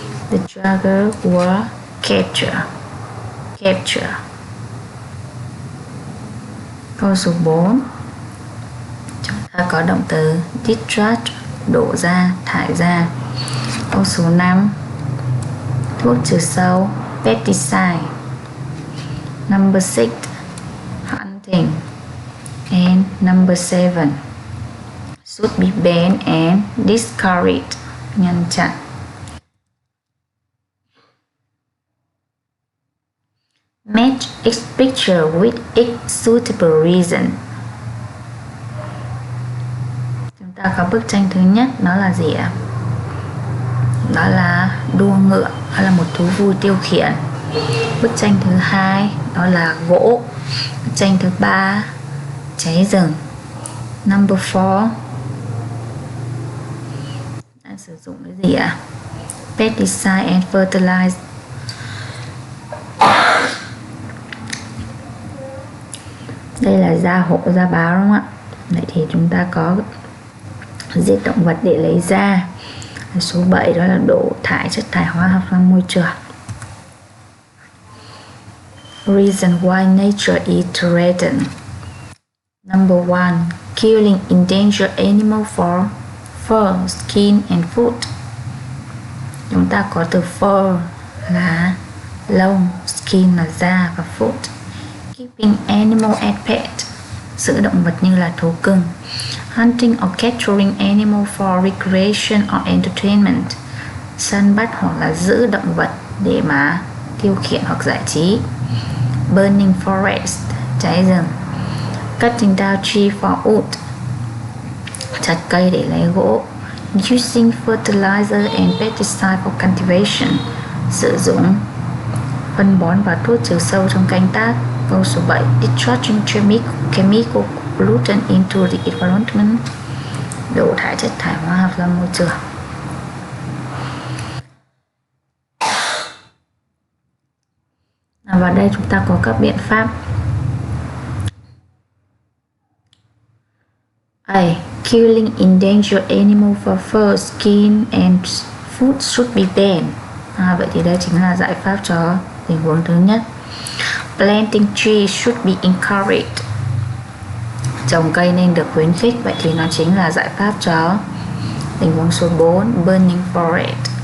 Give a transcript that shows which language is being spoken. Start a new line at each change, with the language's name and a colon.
English: The jaguar were capture.
Vietnamese: Câu số 4, chúng ta có động từ discharge, đổ ra, thải ra. Câu số 5, thuốc trừ sâu, pesticide.
English: Number 6, hunting. And number 7, should be banned and discouraged,
Vietnamese: ngăn chặn.
English: Match each picture with its suitable reason.
Vietnamese: Chúng ta có bức tranh thứ nhất, đó là gì ạ? Đó là đua ngựa, đó là một thú vui tiêu khiển. Bức tranh thứ hai, đó là gỗ. Bức tranh thứ ba, cháy rừng.
English: Number 4,
Vietnamese: đang sử dụng cái gì ạ?
English: Pesticide and fertilizer.
Vietnamese: Đây là da hổ, da báo đúng không ạ? Vậy thì chúng ta có giết động vật để lấy da. Số 7 đó là đổ thải chất thải hóa học ra môi trường.
English: Reason why nature is threatened. Number 1. Killing endangered animal for fur, skin and food.
Vietnamese: Chúng ta có từ fur là lông, skin là da và food.
English: Keeping animal as pet,
Vietnamese: giữ động vật như là thú cưng.
English: Hunting or capturing animal for recreation or entertainment,
Vietnamese: săn bắt hoặc là giữ động vật để mà tiêu khiển hoặc giải trí.
English: Burning forest,
Vietnamese: cháy rừng.
English: Cutting down tree for wood,
Vietnamese: chặt cây để lấy gỗ.
English: Using fertilizer and pesticide for cultivation,
Vietnamese: sử dụng phân bón và thuốc trừ sâu trong canh tác. Câu số 7.
English: Discharging chemical pollutant into the environment,
Vietnamese: đổ thải chất thải hóa học ra môi trường. Và đây chúng ta có các biện pháp.
English: A. Killing endangered animal for fur, skin and food should be banned.
Vietnamese: Vậy thì đây chính là giải pháp cho tình huống thứ nhất.
English: Planting trees should be encouraged,
Vietnamese: trồng cây nên được khuyến khích. Vậy thì nó chính là giải pháp cho tình huống số 4.
English: Burning forest.